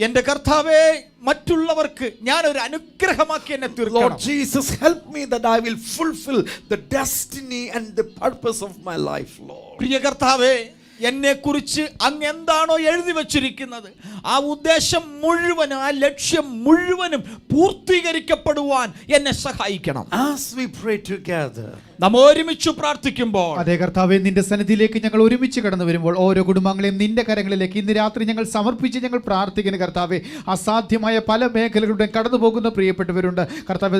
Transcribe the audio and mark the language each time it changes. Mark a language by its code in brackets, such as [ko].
[ml] എന്റെ കർത്താവേ, മറ്റുള്ളവർക്ക് ഞാൻ ഒരു അനുഗ്രഹമാക്കി എന്നെ [en] Lord [ml] തീർക്കണം. [en] Jesus, help me that I will fulfill the destiny and the purpose of my life, Lord. [ml] പ്രിയ കർത്താവേ, എന്നെ കുറിച്ച് അങ്ങ് എന്താണോ എഴുതി വച്ചിരിക്കുന്നത് ആ ഉദ്ദേശം മുഴുവനും, ആ ലക്ഷ്യം മുഴുവനും പൂർത്തീകരിക്കപ്പെടുവാൻ എന്നെ സഹായിക്കണം. [en] As we pray together, [ml] നാം ഒരുമിച്ച് പ്രാർത്ഥിക്കുമ്പോൾ, അതേ കർത്താവേ, നിന്റെ സന്നിധിയിലേക്ക് ഞങ്ങൾ ഒരുമിച്ച് കടന്നു വരുമ്പോൾ ഓരോ കുടുംബങ്ങളെയും നിന്റെ കരങ്ങളിലേക്ക് ഇന്ന് രാത്രി ഞങ്ങൾ സമർപ്പിച്ച് ഞങ്ങൾ പ്രാർത്ഥിക്കുന്ന കർത്താവേ, അസാധ്യമായ പല മേഖലകളുടെയും കടന്നു പോകുന്ന പ്രിയപ്പെട്ടവരുണ്ട് കർത്താവേ.